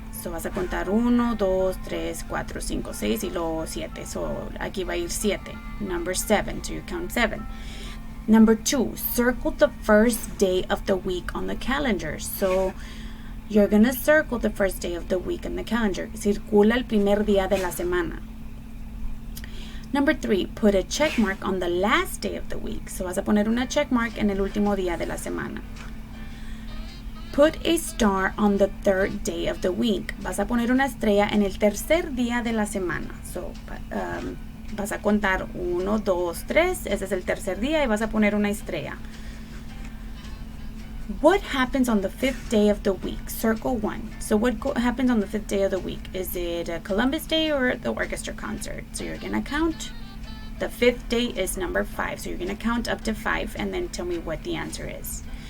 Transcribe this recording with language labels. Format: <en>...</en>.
<es>So vas a contar 1, 2, 3, 4, 5, 6 y luego 7.</es> <en>So</en> <es>aquí va a ir 7.</es> <en>Number 7. So you count 7. Number 2, circle the first day of the week on the calendar. So you're going to circle the first day of the week on the calendar.</en> <es>Circula el primer día de la semana.</es> <en>Number 3, put a check mark on the last day of the week.</en> <es>So vas a poner una check mark en el último día de la semana.</es> <en>Put a star on the third day of the week.</en> <es>Vas a poner una estrella en el tercer día de la semana. So, vas a contar 1, 2, 3. Ese es el tercer día y vas a poner una estrella.</es> <en>What happens on the fifth day of the week? Circle 1. So what happens on the fifth day of the week? Is it a Columbus Day or the orchestra concert? So you're going to count. The fifth day is number 5. So you're going to count up to 5 and then tell me what the answer is.</en>